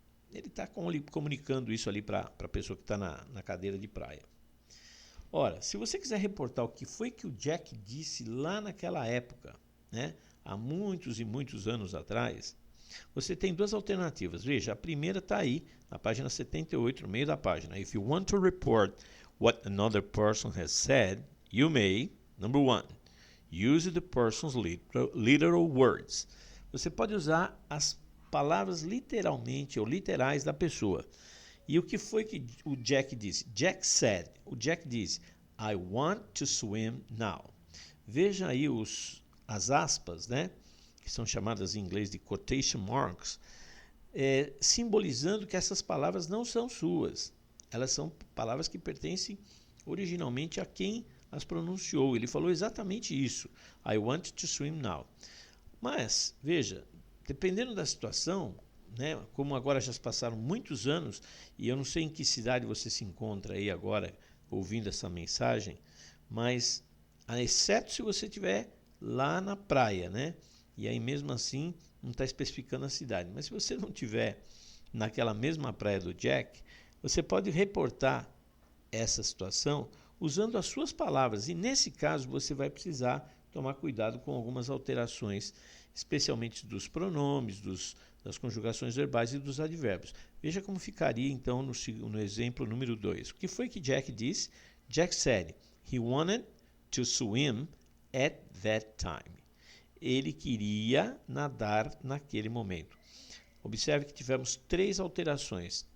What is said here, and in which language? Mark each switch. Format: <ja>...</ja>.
<pt>Ele está comunicando isso ali para a pessoa que está na cadeira de praia. Ora, se você quiser reportar o que foi que o Jack disse lá naquela época, há muitos e muitos anos atrás, você tem duas alternativas. Veja, a primeira está aí, na página 78, no meio da página.</pt> <en>If you want to report what another person has said, you may, number 1, use the person's literal words.</en> <pt>Você pode usar as palavras literalmente ou literais da pessoa. E o que foi que o Jack disse?</pt> <en>Jack said.</en> <pt>O Jack disse,</pt> <en>I want to swim now.</en> <pt>Veja aí as aspas, que são chamadas em inglês de quotation marks, simbolizando que essas palavras não são suas. Elas são palavras que pertencem originalmente a quem as pronunciou. Ele falou exatamente isso.</pt> <en>I want to swim now.</en> <pt>Mas, veja, dependendo da situação, né, como agora já se passaram muitos anos, e eu não sei em que cidade você se encontra aí agora ouvindo essa mensagem, mas exceto se você estiver lá na praia, né? E aí mesmo assim não está especificando a cidade. Mas se você não estiver naquela mesma praia do Jack, você pode reportar essa situação usando as suas palavras. E nesse caso você vai precisar tomar cuidado com algumas alterações, especialmente dos pronomes, das conjugações verbais e dos advérbios. Veja como ficaria então no exemplo número 2. O que foi que Jack disse?</pt> <en>Jack said, he wanted to swim at that time.</en> <pt>Ele queria nadar naquele momento. Observe que tivemos 3 alterações.</pt>